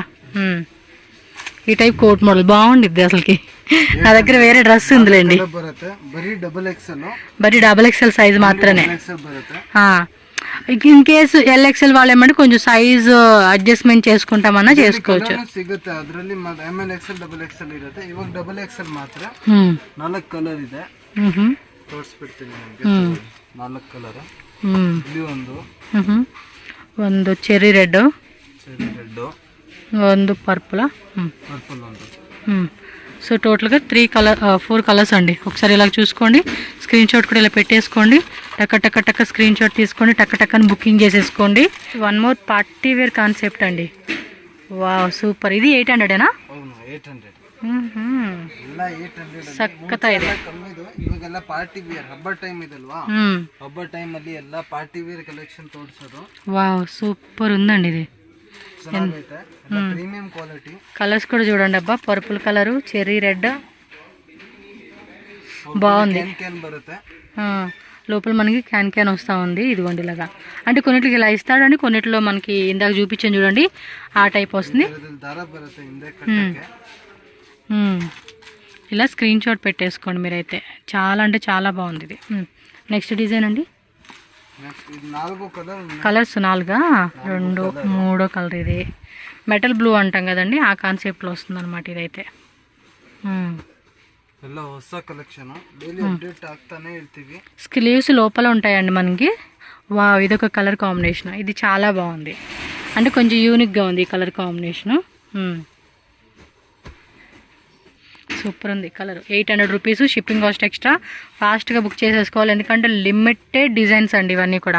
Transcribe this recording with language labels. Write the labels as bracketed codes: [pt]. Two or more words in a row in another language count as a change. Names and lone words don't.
[te] ఈ టైప్ కోట్ మోడల్ బాగుండిద్ది అసలుకి. నా దగ్గర వేరే డ్రెస్ ఉందిలేండి. బరీ [en] double XL size [te] మాత్రమే. [en] in case [te] LXL వాళ్ళు ఏమంటే కొంచెం సైజ్ అడ్జస్ట్మెంట్ చేసుకుంటామన్నా చేసుకోవచ్చు. [kn] ಸಿಗುತ್ತೆ ಅದರಲ್ಲಿ ML XL XXL ಇರುತ್ತೆ. ಇವಾಗ XXL ಮಾತ್ರ 4 ಕಲರ್ ಇದೆ. ತೋರಿಸ್ಬಿಡ್ತೀನಿ ನಿಮಗೆ. 4 ಕಲರ್. ಇಲ್ಲಿ ಒಂದು [en] cherry red, [kn] ಒಂದು పర్పుల్ ಒಂದು. [te] సో టోటల్గా 4 కలర్స్ అండి. ఒకసారి ఇలా చూసుకోండి. [en] screen shot [te] కూడా ఇలా పెట్టేసుకోండి. టక్క [en] screen shot [te] తీసుకోండి. టక్కని బుకింగ్ చేసేసుకోండి. [en] 1 more party wear concept [te] అండి. [en] wow super. [te] ఇది 800ఏనా? [kn] ಸಖತ್ತ ಇದೆ. ಇವಾಗೆಲ್ಲ [en] party wear [kn] ಹಬ್ಬ ಟೈಮ್ ಇದಲ್ವಾ, ಹಬ್ಬ ಟೈಮ್ ಅಲ್ಲಿ ಎಲ್ಲ [en] party wear collection [kn] ತೋರಿಸೋದು. [en] wow super [te] ఉందండి ఇది. [en] premium quality. [te] కలర్స్ కూడా చూడండి అబ్బా. [en] purple colour, cherry red [te] బాగుంది. లోపల మనకి క్యాన్ వస్తూ ఉంది. ఇదిగోండి ఇలాగా. అంటే కొన్నిటికి ఇలా ఇస్తాడండి, కొన్నిటిలో మనకి ఇందాక చూపించాను చూడండి ఆ టైప్ వస్తుంది. ఇలా [en] screen shot [te] పెట్టేసుకోండి మీరైతే. చాలా అంటే చాలా బాగుంది ఇది. [en] next design [te] అండి. కలర్స్ 4, 2, 3 కలర్. ఇది [en] metal blue [te] అంటాం కదండి, ఆ కాన్సెప్ట్లో వస్తుంది అనమాట ఇదైతే. [kn] ಎಲ್ಲ ಹೊಸ [en] collection daily update [kn] ಆಗ್ತಾನೆ ಇರ್ತೀವಿ. [te] స్లీవ్స్ లోపల ఉంటాయండి మనకి. వావ్, ఇదొక [en] colour combination. [te] ఇది చాలా బాగుంది, అంటే కొంచెం యూనిక్గా ఉంది ఈ [en] colour combination. [te] సూపర్ ఉంది కలర్. [en] 800 rupees, shipping cost extra. [te] ఫాస్ట్గా బుక్ చేసేసుకోవాలి, ఎందుకంటే [en] limited designs [te] అండి ఇవన్నీ కూడా.